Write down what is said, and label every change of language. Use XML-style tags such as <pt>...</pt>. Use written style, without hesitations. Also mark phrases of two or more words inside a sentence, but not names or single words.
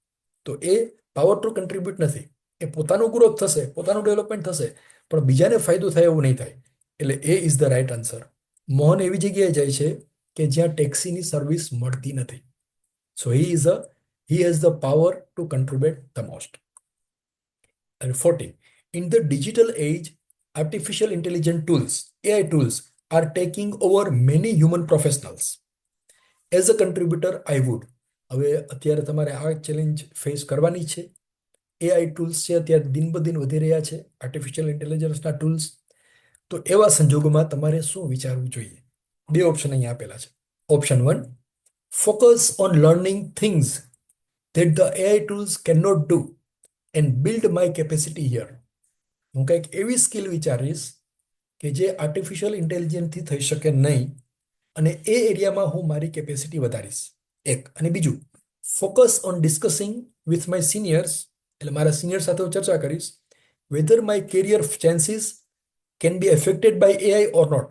<gu>તો એ</gu> <en>power to contribute</en> <gu>નથી. એ પોતાનું ગ્રોથ થશે, પોતાનું ડેવલપમેન્ટ થશે, પણ બીજાને ફાયદો થાય એવું નહીં થાય.</gu> <en>એટલે A is the right answer.</en> <gu>મોહન એવી જગ્યાએ જાય છે કે જ્યાં ટેક્સીની સર્વિસ મળતી નથી.</gu> <en>So he has the power to contribute the most. And 14. In the digital age, artificial intelligence tools, AI tools, are taking over many human professionals. As a contributor, I would.</en> <gu>હવે અત્યારે તમારે આ</gu> <en>challenge face</en> <gu>કરવાની છે.</gu> <en>AI tools</en> <gu>છે અત્યારે દિન બ દિન વધી રહ્યા છે,</gu> <en>artificial intelligenceના</en> <gu>ટૂલ્સ. તો એવા સંજોગોમાં તમારે શું વિચારવું જોઈએ? બે ઓપ્શન અહીંયા આપેલા છે.</gu> <en>Option 1, focus on learning things that the AI tools cannot do and build my capacity here.</en> <gu>હું કંઈક એવી સ્કિલ વિચારીશ કે જે</gu> <en>artificial intelligenceથી</en> <gu>થઈ શકે નહીં અને એ એરિયામાં હું મારી કેપેસિટી વધારીશ. એક. અને બીજું,</gu> <en>Focus on discussing with my seniors,</en> <gu>એટલે મારા સિનિયર સાથે હું ચર્ચા કરીશ,</gu> <en>whether my career chances can be affected by AI or not.</en>